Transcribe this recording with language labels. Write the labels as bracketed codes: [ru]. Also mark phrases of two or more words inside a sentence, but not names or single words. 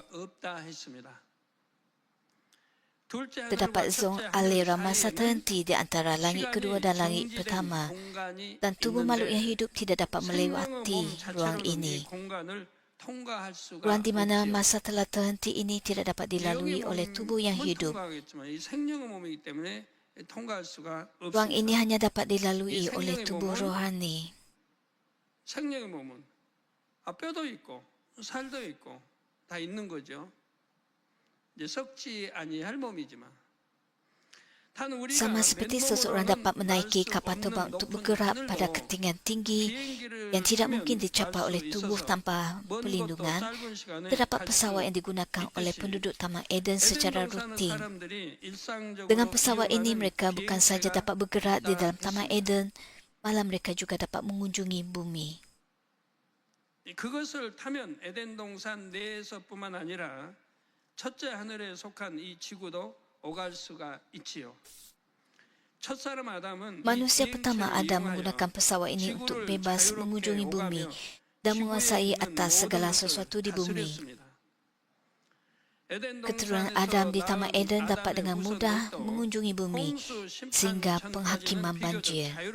[ms] Terdapat zon aliran masa terhenti di antara langit kedua dan langit pertama, dan tubuh makhluk yang hidup tidak dapat melewati ruang ini. Ruang di mana masa telah terhenti ini tidak dapat dilalui oleh tubuh yang hidup. Ruang ini hanya dapat dilalui oleh tubuh rohani. [ko] 생명의 몸은 뼈도 있고 살도 있고 다 있는 거죠. 이제 썩지 아니할 몸이지만 [ms] Sama seperti seseorang dapat menaiki kapal terbang untuk bergerak pada ketinggian tinggi yang tidak mungkin dicapai oleh tubuh tanpa perlindungan, terdapat pesawat yang digunakan oleh penduduk Taman Eden secara rutin. Dengan pesawat ini, mereka bukan saja dapat bergerak di dalam Taman Eden, malah mereka juga dapat mengunjungi bumi. [ko] 그것을 타면 에덴 동산 내에서뿐만 아니라 첫째 하늘에 속한 이 지구도 오갈 수가 있지요. [ms] Manusia pertama Adam menggunakan pesawat ini untuk bebas mengunjungi bumi dan menguasai atas segala sesuatu di bumi. Keturunan Adam di Taman Eden dapat dengan mudah mengunjungi bumi sehingga penghakiman banjir.